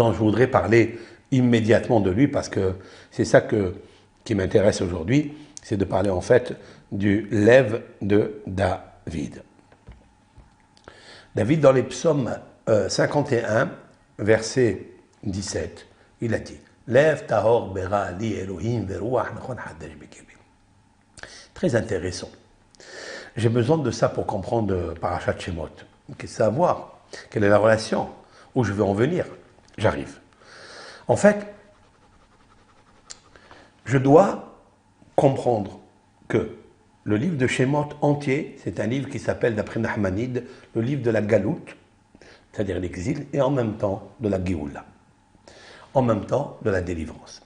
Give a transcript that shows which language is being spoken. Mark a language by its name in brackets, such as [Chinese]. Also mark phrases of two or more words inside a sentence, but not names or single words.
[French] dont je voudrais parler immédiatement de lui parce que c'est ça qui m'intéresse aujourd'hui, c'est de parler en fait du Lev de David. David, dans les psaumes 51, verset 17, il a dit [Hebrew] לב טהור ברא לי אלוהים ורוח נכון חדש בקבי. [French] Très intéressant. J'ai besoin de ça pour comprendre Parashat Shemot. Savoir quelle est la relation, où je veux en venir. J'arrive. En fait, je dois comprendre que le livre de Shemot entier, c'est un livre qui s'appelle, d'après Nachmanide, le livre de la Galoute, c'est-à-dire l'exil, et en même temps de la Géoula, en même temps de la délivrance.